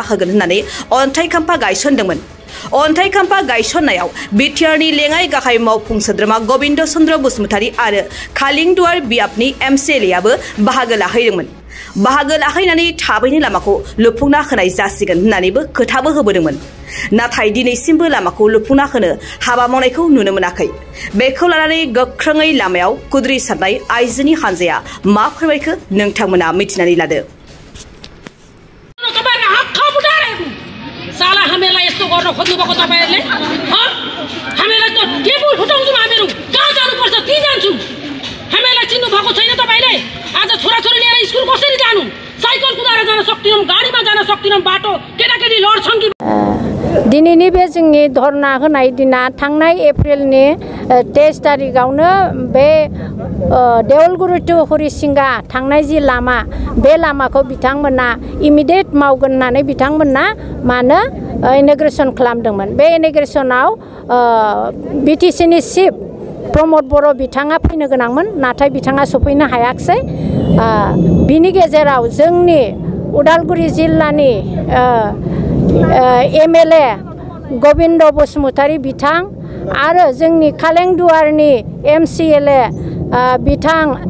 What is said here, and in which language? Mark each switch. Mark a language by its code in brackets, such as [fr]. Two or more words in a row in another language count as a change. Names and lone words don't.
[brx] होगोन होननानै अन्थाइ खाम्फा गायसनदोंमोन अन्थाइ खाम्फा गायसननायाव बिटिआरनि लेङाइ गाहाय मावफुं सोद्रोमा गबिन्द चन्द्र बसुमतारी आरो खालिंदुवार बियाबनि MCLA आबो बाहागो लाहैदोंमोन बाहागो लाहैनानै थाबैनो लामाखौ लुफुंना होनाय जासिगोन होननानैबो खोथाबो होबोदोंमोन नाथाय दिनैसिमबो लामाखौ लुफुंना होनो हाबा मावनायखौ नुनो मोनाखै बेखौ लानानै गोख्रोङै लामायाव खुद्रिसारनाय आइजोनि हानजाया मा फोरमायखो नोंथांमोना मिथिनानै लादो [ne] साला हामीलाई यस्तो गर्न खोज्नु भएको तपाईहरुले हामीलाई त टेबल फुटाउँछौँ हामीहरु कहाँ जानुपर्छ ती जान्छौँ हामीलाई चिन्नु भएको छैन तपाईले आज छोराछोरी लिएर स्कुल कसरी जानु साइकल कुदाएर जान सक्दिनौं गाडीमा जान सक्दिनौं बाटो केटाकेटी लड्छन् कि [brx] दिनैनि बे जोंनि धरना होनाय दिना थांनाय एप्रिलनि 23 तारिखआवनो बे देवलगुरि टु हरिसिंगा थांनाय जि लामा बे लामाखौ बिथांमोना इमिडिएट मावगोन होननानै बिथांमोना मानो इनग्रेसन खालामदोंमोन बे इनग्रेसनाव बीटीसीनि चिफ प्रमद बर' बिथाङा फैनो गोनांमोन नाथाय बिथाङा सफैनो हायाखै बिनि गेजेराव जोंनि उदालगुरि जिल्लानि MLA गबिन्द बसुमतारी बिथां आरो जोंनि खालेंदुवारनि MCLA बिथां